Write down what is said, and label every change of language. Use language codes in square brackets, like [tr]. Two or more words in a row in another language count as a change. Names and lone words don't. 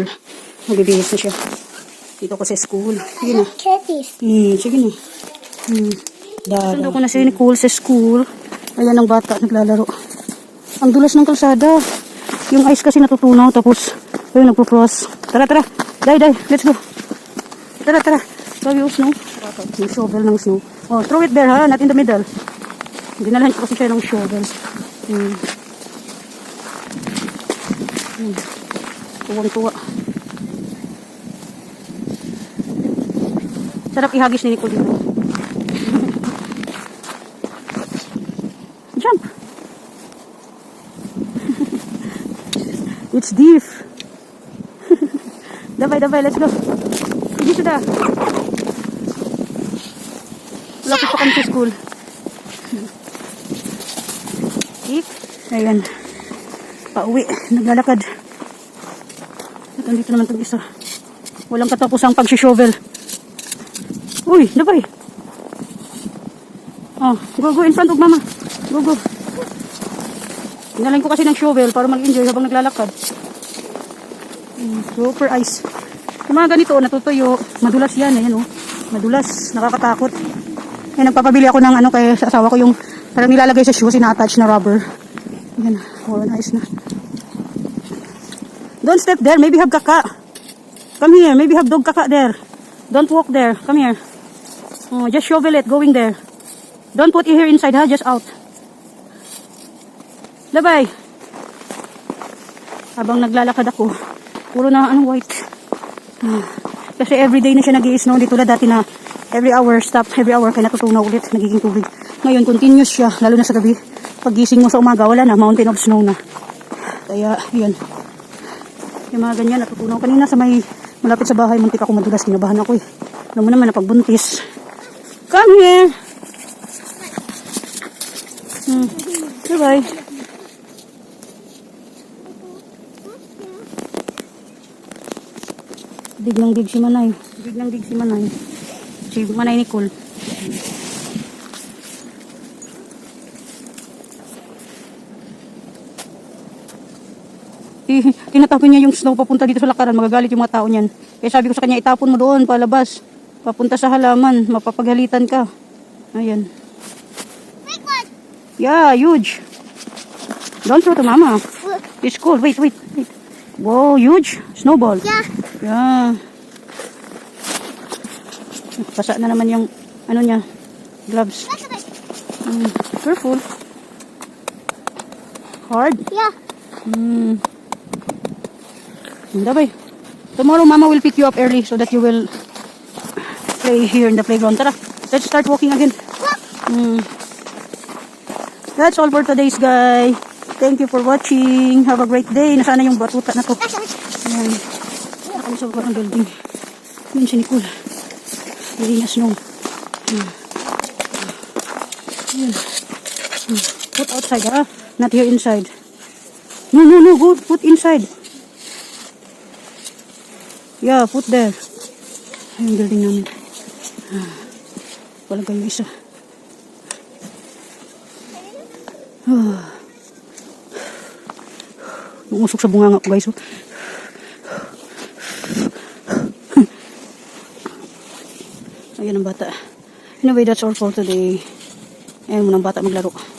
[tl] Magbibihis na siya. Dito ko sa school. Sige na. Sige na. Sinusundo ko na si Nicole sa school. Ayan ang bata, naglalaro. Ang dulas ng kalsada. Yung ice kasi natutunaw. Tapos, ayun, nagpo-frost. Tara. [en] Day, let's go. [tl] Tara. Throw yung snow. Yung shovel ng snow. [en] Oh, throw it there ha, not in the middle. [tl] Dinalahan ko kasi siya ng shovel. Tuwang-tuwa. Sarap ihagis ni Nicole dito. [en] Jump! It's deep. Dabay, let's go. [tl] Hindi sudah. Lapit pa kami sa school. Ayan. Pauwi. Naglalakad. At andito naman itong isa. Walang katapusang pag-shovel. Uy, dabay. Oh, go in front of mama. Go. Inalain ko kasi ng shovel para mag-enjoy habang naglalakad. [en] Super ice. [tl] Yung mga ganito, natutuyo. Madulas yan. Ayan, oh. Madulas. Nakakatakot. Ayan, nagpapabili ako ng ano kay sa asawa ko yung parang nilalagay sa shoes, ina-attach na rubber. Ayan, [en] oh, nice na. Don't step there. Maybe have kaka. Come here. Maybe have dog kaka there. Don't walk there. Come here. Oh, just shovel it. Going there. Don't put it here inside, ha? Just out. Labay. [tl] Habang naglalakad ako, puro na white. Kasi everyday na siya nag-i-snow. Hindi tulad dati na [en] every hour, [tl] kaya natutunaw ulit, nagiging tubig. Ngayon, continuous siya, lalo na sa gabi. Paggising mo sa umaga, wala na, [en] mountain of snow [tl] na. Kaya, yun. Yung mga ganyan, natutunaw. Kanina sa may malapit sa bahay, muntik ako madulas, kinabahan ako eh. Alam mo naman, [en] napagbuntis. Come here! Bye-bye. [tl] Dig si Manay. Si Manay Nicole. Tinatapon niya yung snow papunta dito sa lakaran. Magagalit yung mga tao niyan. Kaya sabi ko sa kanya, itapon mo doon, palabas. Papunta sa halaman. Mapapaghalitan ka. Ayan. [en] Yeah, huge. Don't throw to mama. It's cool. Wait. Wow, huge. Snowball. Yeah. [tl] Basa na naman yung ano niya, gloves. [en] Careful. Hard? Yeah. Dabay. Tomorrow mama will pick you up early so that you will play here in the playground. Tara, let's start walking again. That's all for today's guys. Thank you for watching. Have a great day. [tl] Nasaan na yung batuta na to? Ayan. Nakami sa baba ng building. Yun si Nicole. Hindi na snow. Ayan. [en] Put outside ha. Not here inside. No. Go. Put inside. Yeah, put there. [tl] Ayan building namin. Wala kayo isa. Umusok sa bunganga ko guys. Ayan ang bata. [en] Anyway, that's all for today. [tl] Ayan muna ang bata maglaro.